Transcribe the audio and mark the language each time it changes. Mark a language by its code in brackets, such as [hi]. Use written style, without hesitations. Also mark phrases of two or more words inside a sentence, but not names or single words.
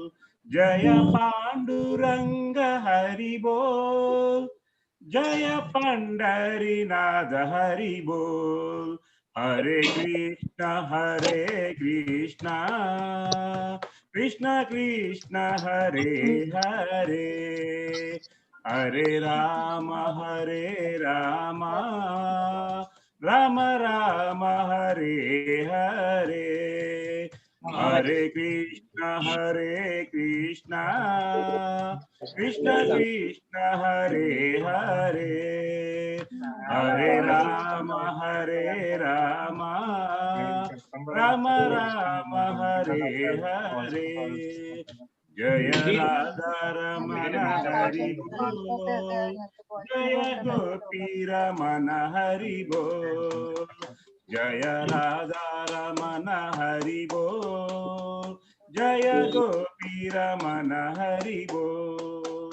[sa] జయ పాండురంగ హరి బోల్, జయ పండరీనాథ హరి బోల్. హరే కృష్ణ కృష్ణ కృష్ణ హరే హరే, హరే రామ రామ రామ హరే హరే. హరే కృష్ణ కృష్ణ కృష్ణ హరే హరే, హరే రామ రామ రామ హరే హరే. జయ రాధారమణ హరి బోల్, జయ గోపీ రమణ హరి బోల్. జయ రాధారమణ హరి బోల్, జయ గోపీ రమణ హరి బోల్.